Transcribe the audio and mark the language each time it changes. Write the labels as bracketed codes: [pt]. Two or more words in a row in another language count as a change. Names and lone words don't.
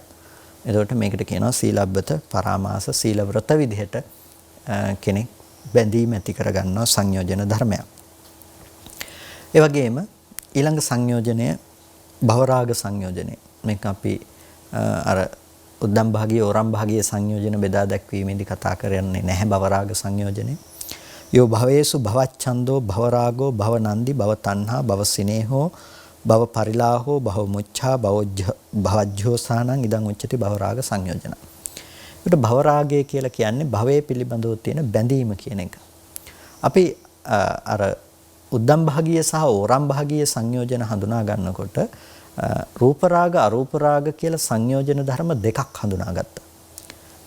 [si] එතකොට මේකට කියනවා [pi] සීලබ්බත පරාමාස, [si] සීල වෘත විදිහට කෙනෙක් බැඳීම ඇති කරගන්නවා සංයෝජන ධර්මයක්. ඒ වගේම ඊළඟ සංයෝජනය භවරාග සංයෝජනය. මේක අපි අර උද්දම් භාගීය, ඕරම් භාගීය සංයෝජන බෙදා දැක්වීමේදී කතා කරන්නේ නැහැ භවරාග සංයෝජනය. [pi] යෝ භවේසු භවච්ඡන්தோ භවරාගෝ භවනන්දි භවතණ්හා භවසිනේහෝ භව පරිලාහෝ භව මුච්ඡා භවජ්ජෝසානං ඉදං උච්චති භවරාග සංයෝජන. [si] ඒකට භවරාගය කියලා කියන්නේ භවයේ පිළිබඳව තියෙන බැඳීම කියන එක. අපි අර උද්දම් භාගීය සහ ඕරම් භාගීය සංයෝජන හඳුනා ගන්නකොට රූප රාග අරූප රාග කියලා සංයෝජන ධර්ම දෙකක් හඳුනාගත්තා.